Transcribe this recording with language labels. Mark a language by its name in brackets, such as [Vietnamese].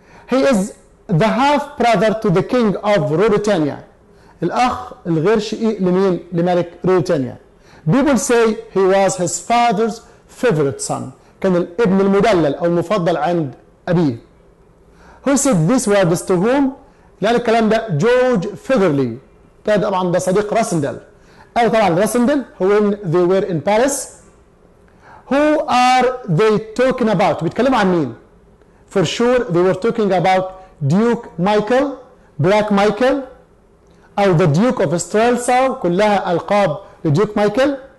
[English] He is the half brother to the king of Ruritania. [Arabic] الأخ الغير شقيق لمين؟ لملك روريتانيا. [English] People say he was his father's favorite son. [Arabic] كان الابن المدلل أو المفضل عند أبيه. [English] Who said this words to whom؟ [Arabic] قال الكلام ده جورج فيذرلي. طبعا ده صديق راسندل. قال طبعا راسندل [English] when they were in Paris. Who are they talking about؟ [Arabic] بيتكلموا عن مين؟ [English] For sure they were talking about Duke Michael، Black Michael، أو the Duke of Streltsau، [Arabic] كلها ألقاب لديوك مايكل.